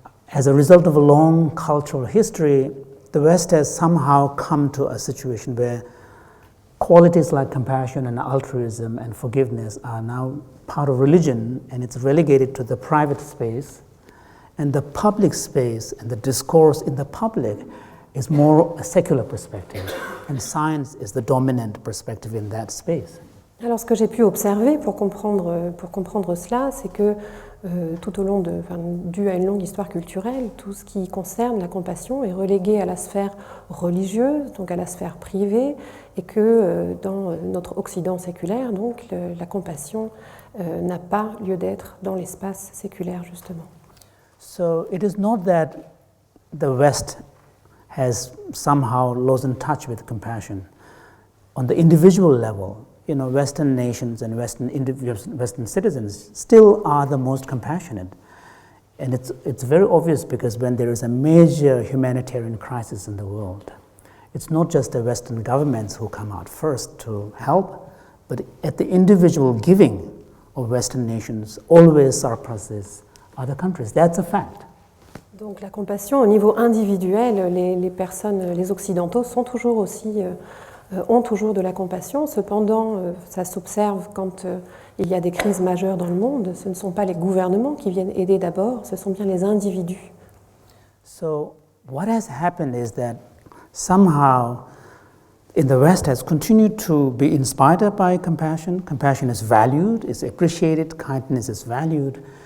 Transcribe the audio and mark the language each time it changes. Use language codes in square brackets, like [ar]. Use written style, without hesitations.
[en] as a result of a long cultural history, the West has somehow come to a situation where qualities like compassion and altruism and forgiveness are now part of religion, and it's relegated to the private space, and the public space and the discourse in the public is more a secular perspective, and science is the dominant perspective in that space. [fr] Alors ce que j'ai pu observer pour comprendre cela, c'est que tout au long dû à une longue histoire culturelle, tout ce qui concerne la compassion est relégué à la sphère religieuse, donc à la sphère privée, et que dans notre Occident séculaire, donc la compassion n'a pas lieu d'être dans l'espace séculaire justement. [en] So it is not that the West has somehow lost in touch with compassion. On the individual level, Western nations and Western citizens still are the most compassionate. And it's very obvious because when there is a major humanitarian crisis in the world, it's not just the Western governments who come out first to help, but at the individual giving of Western nations always surpasses other countries. That's a fact. [fr] Donc la compassion au niveau individuel, les personnes, les occidentaux sont toujours aussi, ont toujours de la compassion. Cependant, ça s'observe quand il y a des crises majeures dans le monde. Ce ne sont pas les gouvernements qui viennent aider d'abord, ce sont bien les individus. [en] So what has happened is that somehow in the West has continued to be inspired by compassion. Compassion is valued, is appreciated, kindness is valued.